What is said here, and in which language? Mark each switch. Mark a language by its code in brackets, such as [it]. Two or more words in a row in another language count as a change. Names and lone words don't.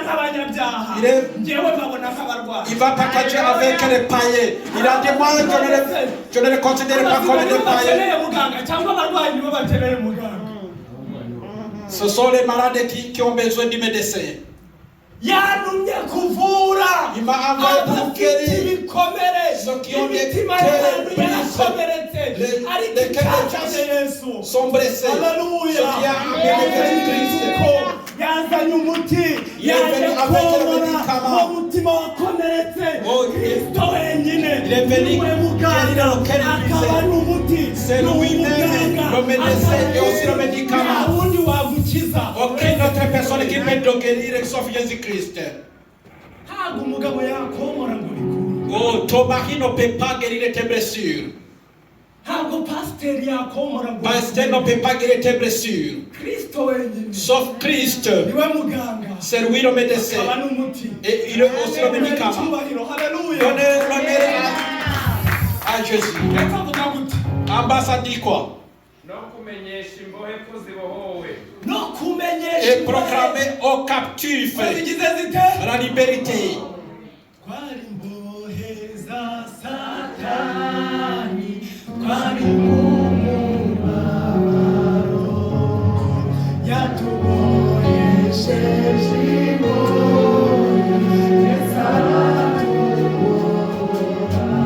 [fr] Il va partager avec les païens. Il a dit, moi, je ne les considère pas comme des païens. Ce sont les malades qui ont besoin du médecin. [rw] yantumye kuvura [fr] Il m'a envoyé pour [rw] abafite [fr] guérir [rw] ibikomere [fr] ceux qui ont des [rw] imitima [fr] cœurs [rw] y'abantu [fr] brisés. [rw] yarakomeretse ariko [fr] Les cœurs [rw] icyatanze Yesu [fr] sont blessés. Haleluya. Ce qui a amené Jésus-Christ. [rw] yazanye umuti [fr] Il est venu [rw] yaje [fr] avec le [rw] korora [fr] médicament. [rw] uwo mutima wakomeretse Oh, Kristo wenyine [fr] il est venu [rw] niwe muganga [fr] guérir le cœur brisé. [rw] akaba n'umuti [fr] C'est lui-même le médecin et aussi le médicament. [rw] nta wundi wagukiza [fr] Aucune autre personne qui peut te guérir sauf Jésus-Christ. [rw] ntabwo umugabo yakomora ngo bikure [fr] Oh, ton mari ne peut pas guérir tes blessures. [rw] ntabwo pasiteri yakomora ngo [fr] Pasteur ne peut pas guérir tes blessures. [rw] Kristo wenyine [fr] Sauf Christ. [rw] niwe muganga [fr] C'est lui le médecin. [rw] akaba n'umuti [fr] Et il est aussi le médicament. [rw] icyubahiro haleluya [fr] Donnez l'honneur à Jésus. [rw] reka avuga gute [fr] Ambassade dit quoi? [rw] no kumenyesha imbohe ko zibohowe no kumenyesha [fr] Et proclamer aux captifs [rw] zigize zite [fr] la liberté. [rw] twari imbohe za satani twari mu mubabaro yatubohesheje imbohe yesatubora